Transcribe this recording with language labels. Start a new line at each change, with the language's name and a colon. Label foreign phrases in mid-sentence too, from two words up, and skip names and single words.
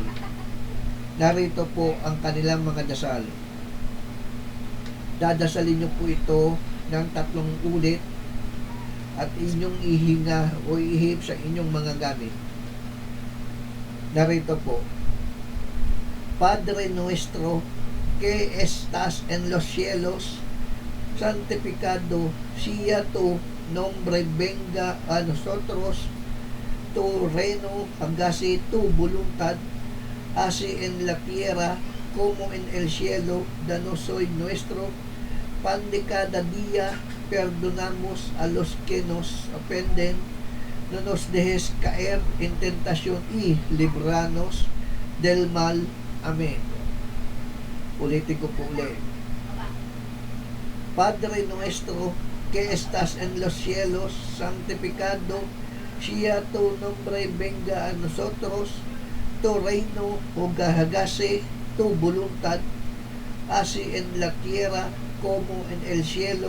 Filipino: Narito po ang kanilang mga dasal. Dadasalin nyo po ito ng 3 ulit at inyong ihinga o ihip sa inyong mga gamit. Narito po.
Spanish: Padre nuestro que estás en los cielos, santificado sea tu nombre, venga a nosotros tu reino, hágase tu voluntad, así en la tierra como en el cielo. Danos hoy nuestro pan de cada día, perdonamos a los que nos ofenden, no nos dejes caer en tentación y líbranos del mal.
Filipino: Amen. Ulitin ko po ulit.
Spanish: Padre nuestro que estás en los cielos, santificado sea tu nombre, venga a nosotros tu reino, hágase tu voluntad, así en la tierra como en el cielo.